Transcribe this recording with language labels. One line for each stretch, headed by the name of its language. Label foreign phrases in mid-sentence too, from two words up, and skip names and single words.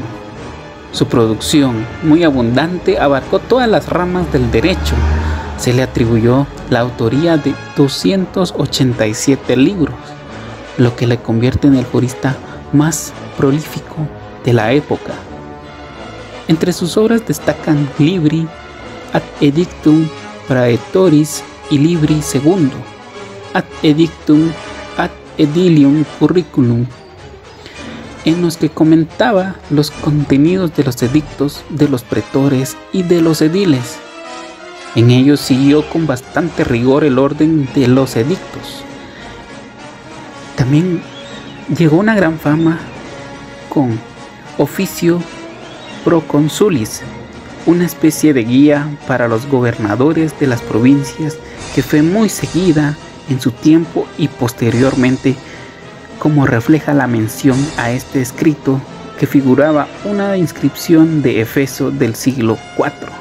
Spanish: Su producción, muy abundante, abarcó todas las ramas del derecho. Se le atribuyó la autoría de 287 libros, lo que le convierte en el jurista más prolífico de la época. Entre sus obras destacan Libri ad edictum praetoris y Libri II ad edictum ad edilium curriculum, en los que comentaba los contenidos de los edictos de los pretores y de los ediles. En ellos siguió con bastante rigor el orden de los edictos. También llegó una gran fama con Officio Proconsulis, una especie de guía para los gobernadores de las provincias que fue muy seguida en su tiempo y posteriormente, como refleja la mención a este escrito que figuraba una inscripción de Efeso del siglo IV.